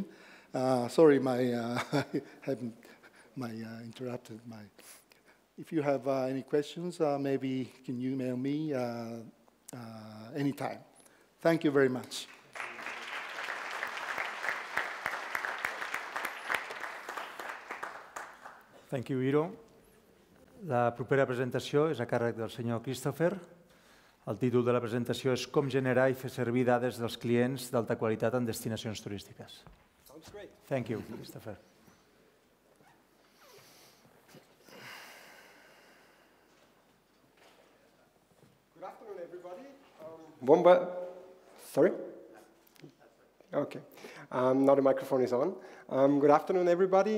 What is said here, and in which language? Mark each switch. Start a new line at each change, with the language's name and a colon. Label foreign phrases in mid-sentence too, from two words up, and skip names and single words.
English: Sorry, I haven't interrupted my. If you have any questions, maybe can you email me anytime. Thank you very much. Thank you, Hiro.
Catalan: La propera presentació és a càrrec del senyor Christopher. El títol de la presentació és Com generar i fer servir dades dels clients d'alta qualitat en destinacions turístiques.
English: Sounds great. Thank you, Christopher. Good afternoon, everybody. Sorry? Okay. Now the microphone is on. Good afternoon, everybody.